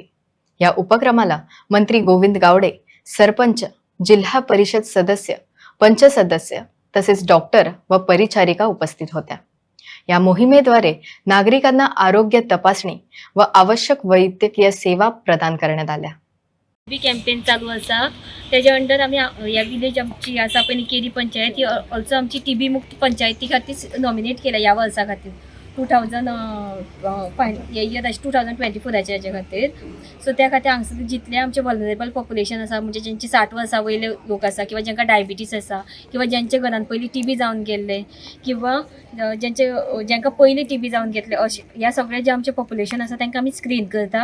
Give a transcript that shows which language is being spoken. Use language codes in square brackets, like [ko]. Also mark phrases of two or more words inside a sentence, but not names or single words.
[mr] या उपक्रमाला मंत्री गोविंद गावडे, सरपंच, जिल्हा परिषद सदस्य, पंच सदस्य तसेच डॉक्टर व परिचारिका उपस्थित होत्या। या मोहिमेद्वारे नागरिकांना आरोग्य तपासणी व आवश्यक वैद्यकीय सेवा प्रदान करण्यात आल्या। [en] TB campaign [kok] चालू असा त्याच्या अंडर आम्ही या विलेज आमची आसा पळय केरी पंचायत ही ऑल्सो आमची टीबी मुक्त पंचायती खातीर नॉमिनेट केला ह्या वर्सा खातीर 2024 हेच्या खातीर। सो त्या खातीर हांगसर जितले आमचे [en] vulnerable population [kok] आसा म्हणजे ज्यांचे 60 वर्सां वयले लोक आसा किंवा ज्यांका डायबिटीस आसा किंवा ज्यांच्या घरान पयलीं टीबी जावन गेल्ले किंवा ज्यांका पयलीं टीबी जावन घेतले अशें ह्या सगळे जे आमचे पॉप्युलेशन आसा तांकां आमी स्क्रीन करता।